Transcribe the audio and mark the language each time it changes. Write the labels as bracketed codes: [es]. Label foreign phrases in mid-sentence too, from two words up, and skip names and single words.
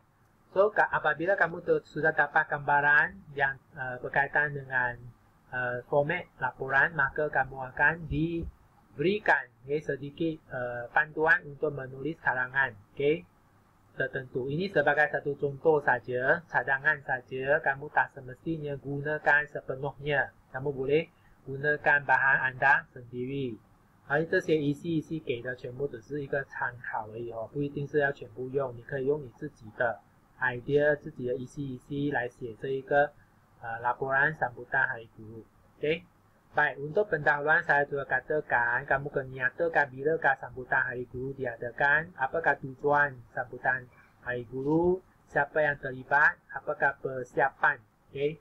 [ms] So, apabila kamu sudah dapat gambaran yang berkaitan dengan format laporan, maka kamu akan diberikan sedikit panduan untuk menulis karangan. Tertentu. Ini sebagai satu contoh saja, cadangan saja. Kamu tak semestinya gunakan sepenuhnya. Kamu boleh gunakan bahan anda sendiri. [zh] 这些一系给的全部只是一个参考而已不一定是要全部用，你可以用你自己的 idea 自己的一系来写这一个 [ms] laporan sambutan Hari Guru. Okey. Baik, untuk pendahuluan saya juga katakan kamu kena nyatakan bilakah sambutan Hari Guru diadakan, apakah tujuan sambutan Hari Guru, siapa yang terlibat, apakah persiapan. Okey.